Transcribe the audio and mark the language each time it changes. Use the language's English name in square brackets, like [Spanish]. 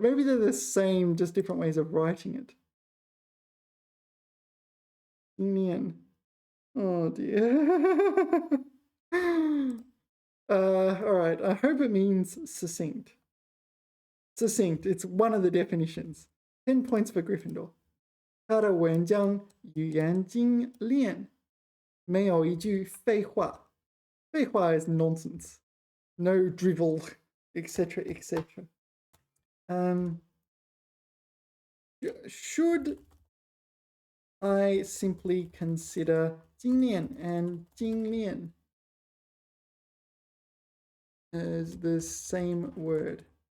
[English] Maybe they're the same, just different ways of writing it. Jing Lian. Oh dear. All right, I hope it means succinct. Succinct, it's one of the definitions. 10 points for Gryffindor. [Chinese] 他的文章语言精炼，没有一句废话。 [English] 废话 is nonsense. No drivel, etc., etc. Should I simply consider 精炼 and 精炼 as the same word?